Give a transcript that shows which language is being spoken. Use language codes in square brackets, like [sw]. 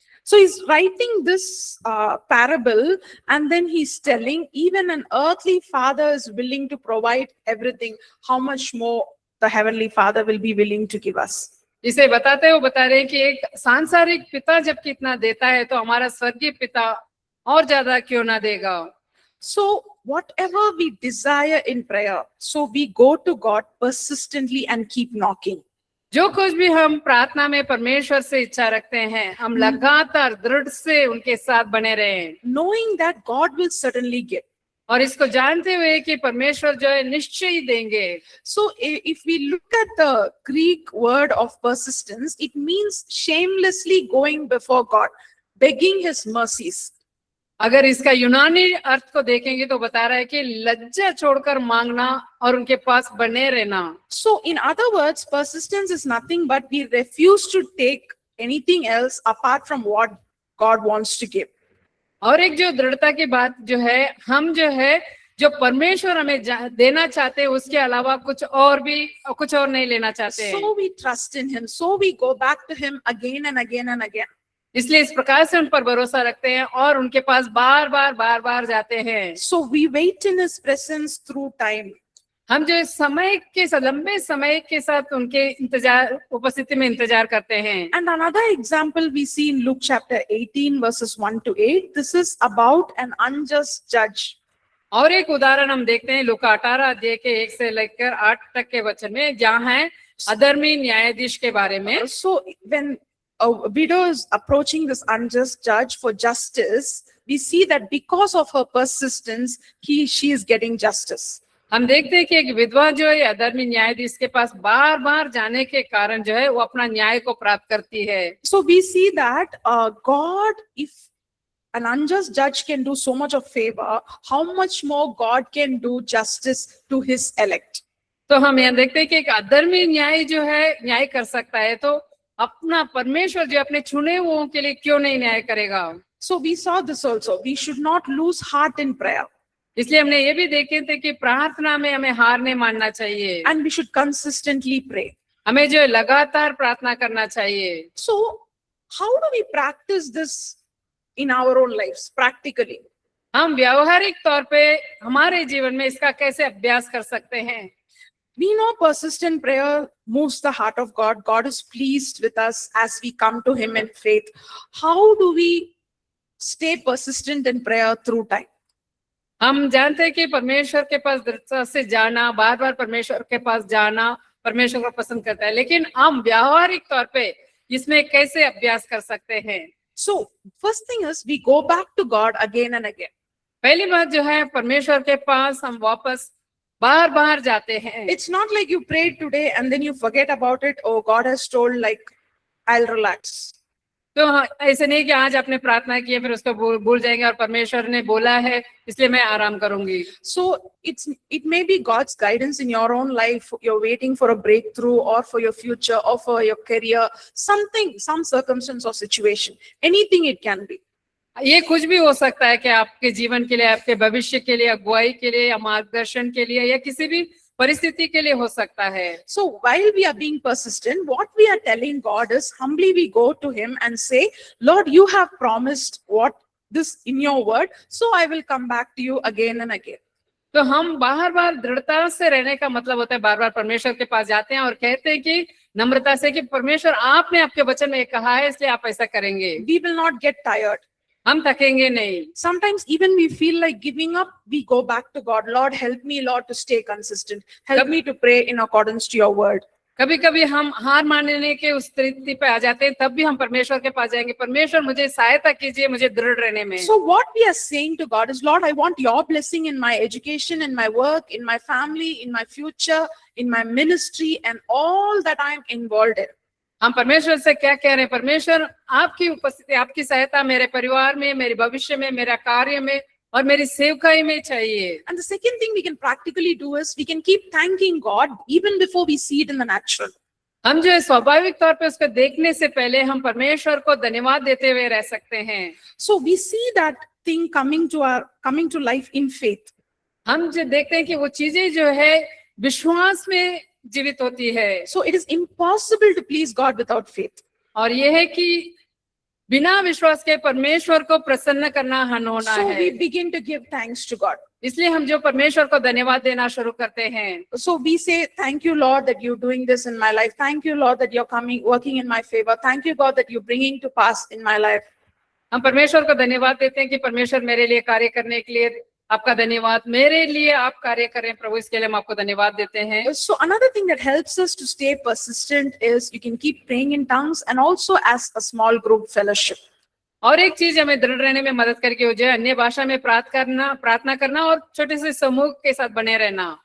[en] So he's writing this parable, and then he's telling even an earthly father is willing to provide everything. How much more the heavenly Father will be willing to give us. [hi] इसे बताते हैं वो बता रहे हैं कि एक सांसारिक पिता जब कितना देता है तो हमारा स्वर्गीय पिता और ज्यादा क्यों ना देगा. [en] So whatever we desire in prayer, so we go to God persistently and keep knocking. [hi] जो कुछ भी हम प्रार्थना में परमेश्वर से इच्छा रखते हैं, हम लगातार दृढ़ से उनके साथ बने रहें [en] knowing that God will certainly give. [hi] और इसको जानते हुए कि परमेश्वर जो है निश्चय ही देंगे। [en] So if we look at the Greek word of persistence, it means shamelessly going before God, begging his mercies. [hi] अगर इसका यूनानी अर्थ को देखेंगे तो बता रहा है कि लज्जा छोड़कर मांगना और उनके पास बने रहना। [en] So in other words, persistence is nothing but we refuse to take anything else apart from what God wants to give. [hi] और एक जो दृढ़ता की बात जो है, हम जो है जो परमेश्वर हमें देना चाहते हैं उसके अलावा कुछ और नहीं लेना चाहते हैं। [en] So we trust in him. So we go back to him again and again and again. [hi] इसलिए इस प्रकार से उन पर भरोसा रखते हैं और उनके पास बार बार जाते हैं। [en] So we wait in his presence through time. [hi] हम जो लंबे समय के साथ उनके उपस्थिति में इंतजार करते हैं। [en] And another example we see in Luke chapter 18 verses 1 to 8. This is about an unjust judge. [hi] और एक उदाहरण हम देखते हैं लूका 18 अध्याय के 1 से लेकर 8 तक के वचन में, जहाँ है अधर्मी न्यायाधीश के बारे में। [en] So when a widow is approaching this unjust judge for justice, we see that because of her persistence, she is getting justice. [hi] हम देखते हैं कि एक विधवा जो है अधर्मी न्यायाधीश के पास बार जाने के कारण जो है वो अपना न्याय को प्राप्त करती है। [en] So we see that God, if an unjust judge can do so much of favor, how much more God can do justice to his elect. [hi] तो हम यहाँ देखते हैं कि एक अधर्मी न्याय जो है न्याय कर सकता है, तो अपना परमेश्वर जो अपने चुने हुओं के लिए क्यों नहीं न्याय करेगा। [en] So we saw this also. We should not lose heart in prayer. [hi] इसलिए हमने ये भी देखे थे कि प्रार्थना में हमें हार नहीं मानना चाहिए। [en] And we should consistently pray. [hi] हमें जो लगातार प्रार्थना करना चाहिए। [en] So how do we practice this in our own lives practically? [hi] हम व्यावहारिक तौर पे हमारे जीवन में इसका कैसे अभ्यास कर सकते हैं। [en] We know persistent prayer moves the heart of God. God is pleased with us as we come to him in faith. How do we stay persistent in prayer through time? [hi] हम जानते हैं कि परमेश्वर के पास दृढ़ता से जाना, बार परमेश्वर के पास जाना परमेश्वर को पसंद करता है, लेकिन हम व्यावहारिक तौर पे इसमें कैसे अभ्यास कर सकते हैं। [en] So first thing is we go back to God again and again. [hi] पहली बात जो है परमेश्वर के पास हम वापस बार जाते हैं। [en] It's not like you prayed today and then you forget about it. Oh, God has told like I'll relax. [hi] तो ऐसे नहीं कि आज आपने प्रार्थना की है फिर उसको भूल जाएंगे और परमेश्वर ने बोला है इसलिए मैं आराम करूंगी। [en] So it may be God's guidance in your own life. You're waiting for a breakthrough or for your future or for your career, something, some circumstance or situation, anything it can be. [hi] ये कुछ भी हो सकता है कि आपके जीवन के लिए, आपके भविष्य के लिए, अगुवाई के लिए या मार्गदर्शन के लिए या किसी भी परिस्थिति के लिए हो सकता है। [en] So while we are being persistent, what we are telling God is humbly we go to him and say, Lord, you have promised what this in your word, so I will come back to you again and again. [hi] तो हम बार दृढ़ता से रहने का मतलब होता है बार परमेश्वर के पास जाते हैं और कहते हैं कि नम्रता से कि परमेश्वर आपने आपके वचन में कहा है इसलिए आप ऐसा करेंगे। [en] We will not get tired. [hi] हम थकेंगे नहीं। [en] Sometimes even we feel like giving up, we go back to God. Lord, help me, Lord, to stay consistent. Help me to pray in accordance to your word. [hi] कभी कभी हम हार मानने के उस स्थिति पे आ जाते हैं, तब भी हम परमेश्वर के पास जाएंगे, परमेश्वर मुझे सहायता कीजिए मुझे दृढ़ रहने में। [en] So what we are saying to God is, Lord, I want your blessing in my education, in my work, in my family, in my future, in my ministry, and all that I am involved in. [hi] हम परमेश्वर से क्या कह रहे हैं, परमेश्वर आपकी उपस्थिति, आपकी सहायता मेरे परिवार में, मेरे भविष्य में, मेरा कार्य में और मेरी सेवकाई में चाहिए। [en] And the second thing we can practically do is we can keep thanking God even before we see it in the natural. [hi] हम जो है स्वाभाविक तौर पे उसको देखने से पहले हम परमेश्वर को धन्यवाद देते हुए रह सकते हैं। [en] So we see that thing coming to life in faith. [hi] हम जो देखते हैं कि वो चीजें जो है विश्वास में जीवित होती है। [en] So it is impossible to please God without faith. [hi] और ये है कि बिना विश्वास के परमेश्वर को प्रसन्न करना होना [en] So [hi] है। [en] we begin to give thanks to God. [hi] इसलिए हम जो परमेश्वर को धन्यवाद देना शुरू करते हैं। [en] So we say, thank you, Lord, that you're doing this in my life. Thank you, Lord, that you're working in my favor. Thank you, God, that you're bringing to pass in my life. [hi] हम परमेश्वर को धन्यवाद देते हैं कि परमेश्वर मेरे लिए कार्य करने के लिए आपका धन्यवाद, मेरे लिए आप कार्य करें प्रभु, इसके लिए हम आपको धन्यवाद देते हैं। [en] So another thing that helps us to stay persistent is you can keep praying in tongues and also as a small group fellowship. [hi] और एक चीज हमें दृढ़ रहने में मदद करके हो जाए, अन्य भाषा में प्रार्थना करना और छोटे से समूह के साथ बने रहना।